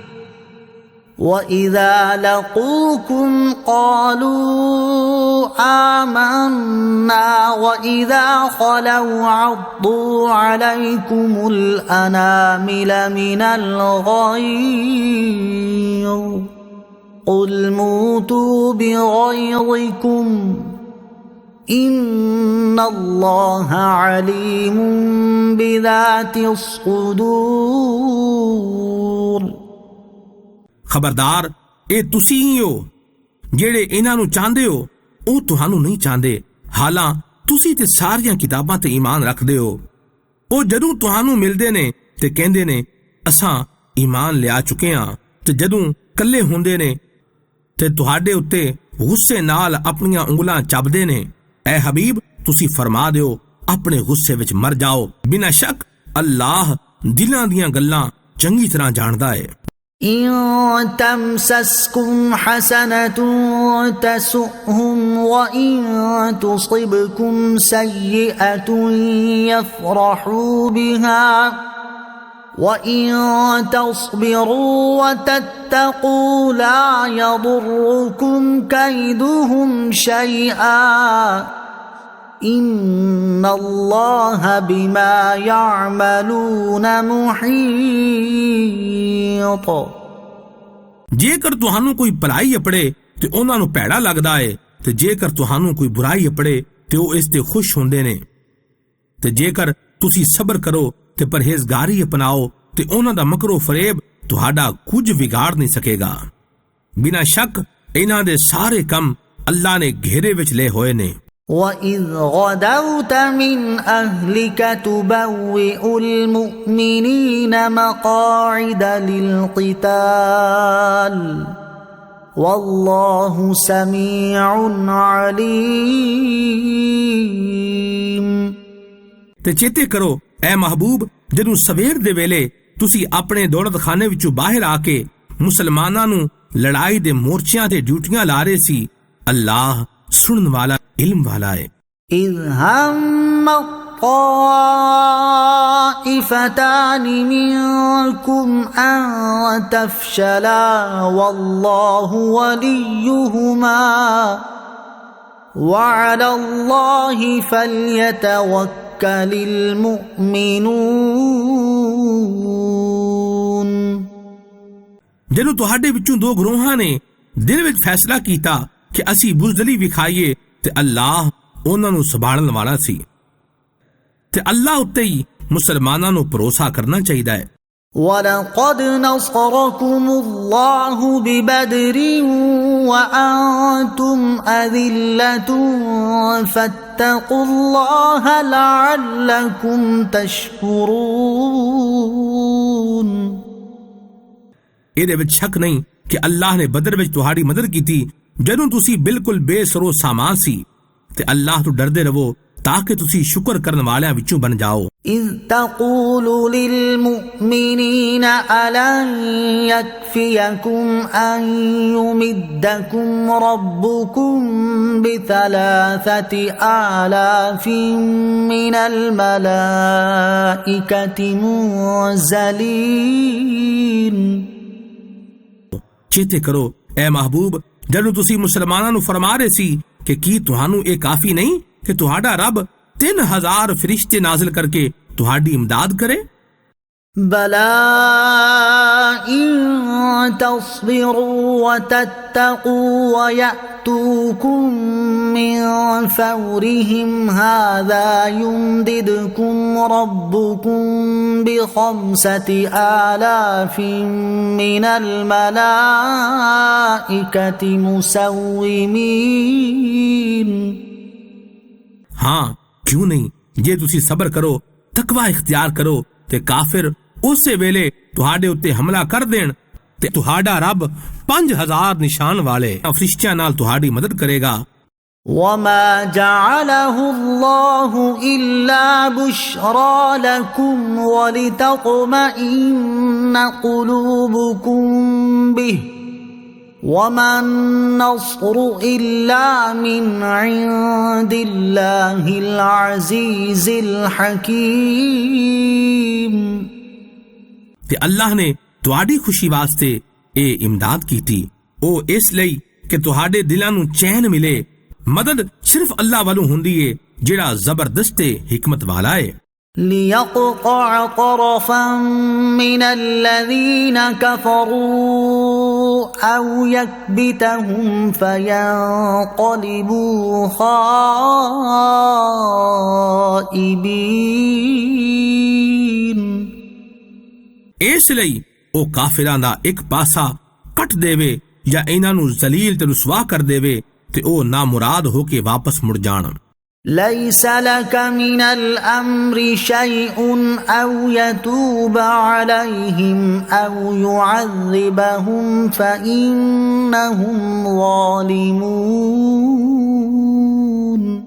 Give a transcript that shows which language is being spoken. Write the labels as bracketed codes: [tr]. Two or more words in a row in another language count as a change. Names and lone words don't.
[ar] وإذا لقوكم قالوا آمنا وإذا خلوا عضوا عليكم الأنامل من الغيظ قل موتوا بغيظكم إن الله عليم بذات الصدور. [pa] खबरदार ਇਹ ਤੁਸੀਂ ਹੀ ਹੋ ਜਿਹੜੇ ਇਹਨਾਂ ਨੂੰ ਚਾਹੁੰਦੇ ਹੋ, ਉਹ ਤੁਹਾਨੂੰ ਨਹੀਂ ਚਾਹੁੰਦੇ, ਹਾਲਾਂ ਤੁਸੀਂ ਤੇ ਸਾਰੀਆਂ ਕਿਤਾਬਾਂ ਤੇ ਈਮਾਨ ਰੱਖਦੇ ਹੋ। ਉਹ ਜਦੋਂ ਤੁਹਾਨੂੰ ਮਿਲਦੇ ਨੇ ਤੇ ਕਹਿੰਦੇ ਨੇ ਅਸਾਂ ਈਮਾਨ ਲਿਆ ਚੁੱਕੇ ਹਾਂ, ਤੇ ਜਦੋਂ ਇਕੱਲੇ ਹੁੰਦੇ ਨੇ ਤੇ ਤੁਹਾਡੇ ਉੱਤੇ ਗੁੱਸੇ ਨਾਲ ਆਪਣੀਆਂ ਉਂਗਲਾਂ ਚੱਬਦੇ ਨੇ। ਐ ਹਬੀਬ, ਤੁਸੀਂ ਫਰਮਾ ਦਿਓ ਆਪਣੇ ਗੁੱਸੇ ਵਿੱਚ ਮਰ ਜਾਓ, ਬਿਨਾਂ ਸ਼ੱਕ ਅੱਲਾਹ ਦਿਲਾਂ ਦੀਆਂ ਗੱਲਾਂ ਚੰਗੀ ਤਰ੍ਹਾਂ ਜਾਣਦਾ ਹੈ। [ar] إن تمسسكم حسنة تسؤهم وإن تصبكم سيئة يفرحوا بها وإن تصبروا وتتقوا لا يضركم كيدهم شيئا إن الله بما يعملون محيط। [pa] ਜੇਕਰ ਤੁਹਾਨੂੰ ਕੋਈ ਭਲਾਈ ਅਪੜੇ ਤੇ ਉਹਨਾਂ ਨੂੰ ਭੈੜਾ ਲੱਗਦਾ ਹੈ, ਤੇ ਜੇਕਰ ਤੁਹਾਨੂੰ ਕੋਈ ਬੁਰਾਈ ਅਪੜੇ ਤੇ ਉਹ ਇਸ ਤੇ ਖੁਸ਼ ਹੁੰਦੇ ਨੇ। ਤੇ ਜੇਕਰ ਤੁਸੀਂ ਸਬਰ ਕਰੋ ਤੇ ਪਰਹੇਜ਼ਗਾਰੀ ਅਪਣਾਓ ਤੇ ਉਹਨਾਂ ਦਾ ਮਕਰੋ ਫਰੇਬ ਤੁਹਾਡਾ ਕੁਝ ਵਿਗਾੜ ਨਹੀਂ ਸਕੇਗਾ। ਬਿਨਾਂ ਸ਼ੱਕ ਇਹਨਾਂ ਦੇ ਸਾਰੇ ਕੰਮ ਅੱਲਾ ਨੇ ਘੇਰੇ ਵਿੱਚ ਲਏ ਹੋਏ ਨੇ। [ar] وَإِذْ غَدَوْتَ مِنْ أَهْلِكَ تُبَوِّئُ الْمُؤْمِنِينَ مَقَاعِدَ لِلْقِتَالِ وَاللَّهُ سَمِيعٌ عَلِيمٌ۔ [pa] ਤੇ ਚੇਤੇ ਕਰੋ ਐ ਮਹਬੂਬ, ਜਦੋਂ ਸਵੇਰ ਦੇ ਵੇਲੇ ਤੁਸੀਂ ਆਪਣੇ ਦੌਲਤਖਾਨੇ ਵਿੱਚੋਂ ਬਾਹਰ ਆ ਕੇ ਮੁਸਲਮਾਨਾਂ ਨੂੰ ਲੜਾਈ ਦੇ ਮੋਰਚਿਆਂ ਤੇ ਡਿਊਟੀਆਂ ਲਾ ਰਹੇ ਸੀ, ਅੱਲਾਹ ਸੁਣਨ ਵਾਲਾ ਇਲਮ ਵਾਲਾ ਹੈ। [ar] إِذْ هَمَّ الطَّائِفَتَانِ مِنكُمْ أَن تَفْشَلَا وَاللَّهُ وَلِيُّهُمَا وَعَلَى اللَّهِ فَلْيَتَوَكَّلِ الْمُؤْمِنُونَ۔ [pa] ਜਦੋਂ ਤੁਹਾਡੇ ਵਿੱਚੋਂ ਦੋ ਗਰੋਹਾਂ ਨੇ ਦਿਲ ਵਿੱਚ ਫੈਸਲਾ ਕੀਤਾ ਕਿ ਅਸੀਂ ਬੁਜ਼ਦਲੀ ਵਿਖਾਈਏ, ਤੇ ਅੱਲਾਹ ਉਹਨਾਂ ਨੂੰ ਸੰਭਾਲਣ ਵਾਲਾ ਸੀ, ਤੇ ਅੱਲਾਹ ਉੱਤੇ ਹੀ ਮੁਸਲਮਾਨਾਂ ਨੂੰ ਭਰੋਸਾ ਕਰਨਾ ਚਾਹੀਦਾ ਹੈ। [ar] وَلَقَدْ نَصَرَكُمُ اللَّهُ بِبَدْرٍ وَأَنْتُمْ أَذِلَّةٌ فَاتَّقُوا اللَّهَ لَعَلَّكُمْ تَشْكُرُونَ۔ [pa] ਇਹਦੇ ਵਿੱਚ ਸ਼ੱਕ ਨਹੀਂ ਕਿ ਅੱਲਾਹ ਨੇ ਬਦਰ ਵਿੱਚ ਤੁਹਾਡੀ ਮਦਦ ਕੀਤੀ ਜਦੋਂ ਤੁਸੀਂ ਬਿਲਕੁਲ ਬੇਸਰੋ ਸਾਮਾਨ ਸੀ, ਤੇ ਅੱਲਾਹ ਤੋਂ ਡਰਦੇ ਰਹੋ ਤਾਂ ਕਿ ਤੁਸੀਂ ਸ਼ੁਕਰ ਕਰਨ ਵਾਲਿਆਂ ਵਿੱਚੋਂ ਬਣ ਜਾਓ। [ar] إِذْ تَقُولُ لِلْمُؤْمِنِينَ أَلَنْ يَكْفِيَكُمْ أَنْ يُمِدَّكُمْ رَبُّكُمْ ب3,000 مِّنَ الْمَلَائِكَةِ مُنزَلِينَ۔ [pa] ਚੇਤੇ ਕਰੋ ਐ ਮਹਬੂਬ, ਜਦੋਂ ਤੁਸੀਂ ਮੁਸਲਮਾਨਾਂ ਨੂੰ ਫਰਮਾ ਰਹੇ ਸੀ ਕਿ ਕੀ ਤੁਹਾਨੂੰ ਇਹ ਕਾਫੀ ਨਹੀਂ ਕਿ ਤੁਹਾਡਾ ਰੱਬ 3,000 ਫਰਿਸ਼ਤੇ ਨਾਜ਼ਿਲ ਕਰਕੇ ਤੁਹਾਡੀ ਇਮਦਾਦ ਕਰੇ। [ar] بَلَى إِن تَصْبِرُوا وَتَتَّقُوا وَيَأْتُوكُم مِّن فَوْرِهِمْ هَٰذَا يُمْدِدْكُمْ رَبُّكُم ب5,000 مِّنَ الْمَلَائِكَةِ مُسَوِّمِينَ۔ [pa] ਹਾਂ, ਕਿਉਂ ਨਹੀਂ, ਜੇ ਤੁਸੀਂ ਸਬਰ ਕਰੋ, ਤਕਵਾ ਇਖਤਿਆਰ ਕਰੋ, ਤੇ ਕਾਫਿਰ ਉਸੇ ਵੇਲੇ ਤੁਹਾਡੇ ਉੱਤੇ ਹਮਲਾ ਕਰ ਦੇਣ, ਤੇ ਤੁਹਾਡਾ ਰੱਬ 5,000 ਨਿਸ਼ਾਨ ਵਾਲੇ ਫਰਿਸ਼ਤਿਆਂ ਨਾਲ ਤੁਹਾਡੀ ਮਦਦ ਕਰੇਗਾ। [ar] وَمَا جَعَلَهُ اللَّهُ إِلَّا بُشْرَى لَكُمْ وَلِتَطْمَئِنَّ قُلُوبُكُم بِهِ وَمَا النَّصْرُ إِلَّا مِنْ عِندِ اللَّهِ الْعَزِيزِ الْحَكِيمِ۔ [pa] ਤੇ ਅੱਲਾਹ ਨੇ ਤੁਹਾਡੀ ਖੁਸ਼ੀ ਵਾਸਤੇ ਇਹ ਇਮਦਾਦ ਕੀਤੀ, ਉਹ ਇਸ ਲਈ ਕਿ ਤੁਹਾਡੇ ਦਿਲਾਂ ਨੂੰ ਚੈਨ ਮਿਲੇ। ਮਦਦ ਸਿਰਫ ਅੱਲਾਹ ਵੱਲੋਂ ਹੁੰਦੀ ਏ ਜਿਹੜਾ ਜ਼ਬਰਦਸਤ ਹਕਮਤ ਵਾਲਾ ਏ। [ar] لِيَقْطَعَ طَرَفًا مِّنَ الَّذِينَ كَفَرُوا أو يكبتهم فينقلبوا خائبين। [pa] ਇਸ ਲਈ ਉਹ ਕਾਫਿਰਾਂ ਦਾ ਇੱਕ ਪਾਸਾ ਕੱਟ ਦੇਵੇ ਜਾਂ ਇਹਨਾਂ ਨੂੰ ਜ਼ਲੀਲ ਤੇ ਰੁਸਵਾ ਕਰ ਦੇਵੇ ਤੇ ਉਹ ਨਾਮੁਰਾਦ ਹੋ ਕੇ ਵਾਪਸ ਮੁੜ ਜਾਣ। [ar] ليس لك من الأمر شيء أو يتوب عليهم أو يعذبهم فإنهم ظالمون।